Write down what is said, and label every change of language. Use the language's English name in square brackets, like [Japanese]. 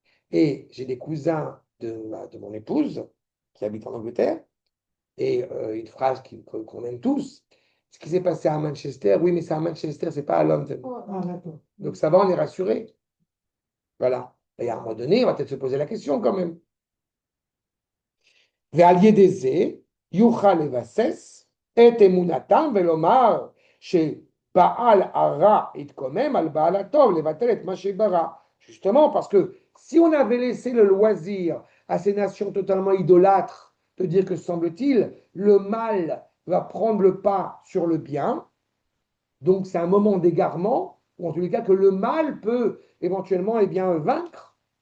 [French] Et j'ai des cousins de mon épouse qui habitent en Angleterre, et une phrase qu'on aime tous. Ce qui s'est passé à Manchester, oui, mais c'est à Manchester, c'est pas à London. Ah, d'accord. Donc ça va, on est rassuré. Voilà. Et à un moment donné, on va peut-être se poser la question quand même. [Hebrew] ועל ידי זה יוכל לבסס את אמונתם ולומר שבעל הרע יתקומם על בעל הטוב, לבטל את מה שברא. [French] Justement parce que si on avait laissé le loisir à ces nations totalement idolâtres de dire que, semble-t-il, le mal va prendre le pas sur le bien, donc c'est un moment d'égarement, ou en tous les cas que le mal peut éventuellement bien, vaincre.